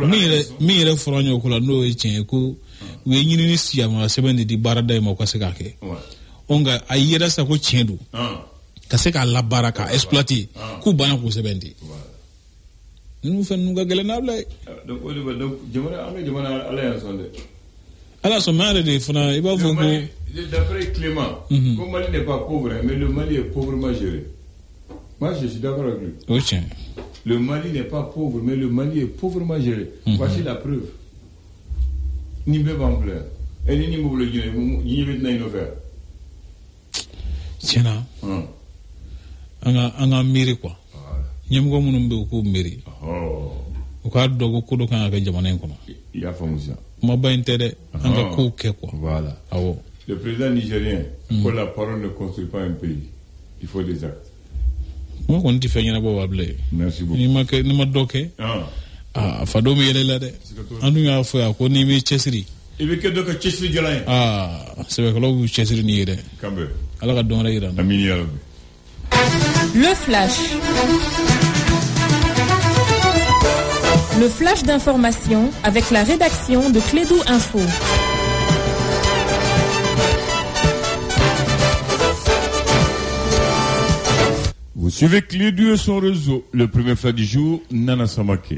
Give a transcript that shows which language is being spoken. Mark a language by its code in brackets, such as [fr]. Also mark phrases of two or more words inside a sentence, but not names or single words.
[bm] min yɛrɛ fɔra ɲɔgɔn ko la n'o ye tiɲɛ ye ko u ye ɲinini siyama sɛbɛn de di baarada ye ma u ka se k'a kɛ onga a yera sa ko tiɲɛ don ka se k'a labaara k'a exploiter k'u banna k'u sɛbɛn di ninnu fɛn ninnu ka gɛlɛn n'a bila ye donc o de bɛ donc jamana an ka jamana ala y'a sɔn dɛ ala sɔn mɛ yɛrɛ de fana i b'a fɔ ko [fr] d'après Clément ko Mali n'est pas pauvre mais le Mali est pauvrement géré moi je suis d'accord avec lui [bm] o tiɲɛ [fr] le Mali n'est pas pauvre mais le Mali est pauvrement géré voici la preuve [bm] ni bɛɛ b'an filɛ et ni b'o bolo jinɛ bɛ tɛna i nɔfɛ tiɲɛna an ka miiri quoi ɲɛmɔgɔ minnu bɛ yen u k'u miiri u k'a dɔn ko dɔ kan ka kɛ jamana in kɔnɔ i y'a faamu sisan kumaba in tɛ dɛ an ka kow kɛ quoi voilà awɔ [fr] le président nigérien ko la parole ne construit pas un pays il faut des actes [bm] kuma kɔni tɛ fɛn ɲɛnabɔ wa bilen [fr] merci beaucoup [bm] n'i ma dɔ kɛ a fa dɔ bɛ yɛlɛ la dɛ an dun y'a fɔ yan ko n'i b'i cɛsiri i bɛ kɛ dɔ ka cɛsiri jalan ye sɛbɛkɛlaw b'u cɛsiri n'i ye dɛ kanbɛ ala ka dɔn wɛrɛ yira na [ar] amini ya rabbi [fr] le flash. Le flash d'information avec la rédaction de Clédou Info. Vous suivez Clédou et son réseau, le premier flash du jour, Nana Samake.